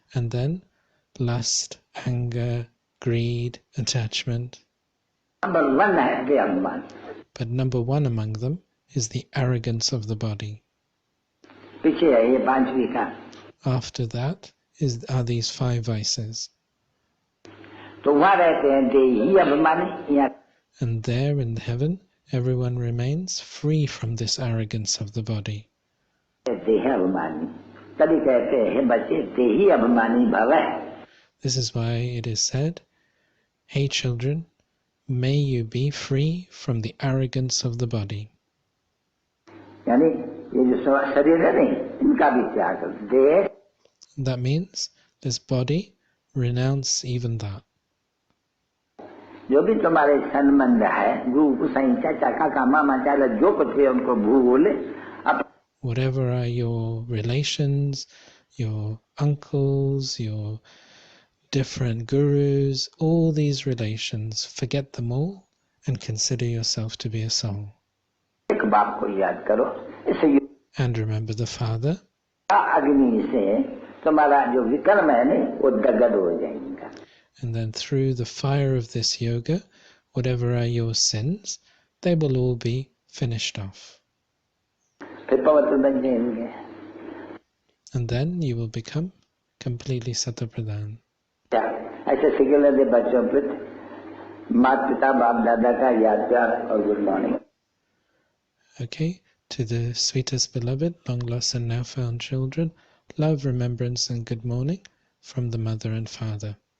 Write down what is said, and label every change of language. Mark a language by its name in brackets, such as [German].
[English] And then, lust, anger, greed, attachment. [Hindi] Number 1 है देह अभिमान. [English] But number 1 among them is the arrogance of the body. [Hindi] पीछे है ये 5 विकार. [English] After that are these 5 vices. [Hindi] तो वहाँ रहते हैं देही अभिमानी. यहाँ [English] And there in heaven, everyone remains free from this arrogance of the body. [Hindi] देह अभिमानी. तभी कहते हैं बच्चे देही अभिमानी भव. [English] This is why it is said, Hey children, may you be free from the arrogance of the body. [Hindi] यानी ये जो शरीर है नहीं, इनका भी त्याग कर देह. [English] That means this body, renounce even that. [Hindi] जो भी तुम्हारे संबंध है, गुरु साईं चाचा काका मामा चाचा जो कुछ है उनको भूल. [English] Whatever are your relations, your uncles, your different gurus, all these relations, forget them all and consider yourself to be a soul. [Hindi] एक बाप को याद करो, इससे [English] And remember the Father. [Hindi] अग्नि से तुम्हारा जो विकर्म है नहीं, वो दग्ध हो जाएगा. [English] And then through the fire of this yoga, whatever are your sins, they will all be finished off. [Hindi] फिर पवित्र बन जाएंगे. [English] And then you will become completely Satapradhan. [Hindi] ऐसे सिखलाने दे बच्चों पर माता पिता बाप दादा का याद प्यार और good morning. [English] Okay, to the sweetest beloved, long lost and now found children, love, remembrance and good morning from the mother and father.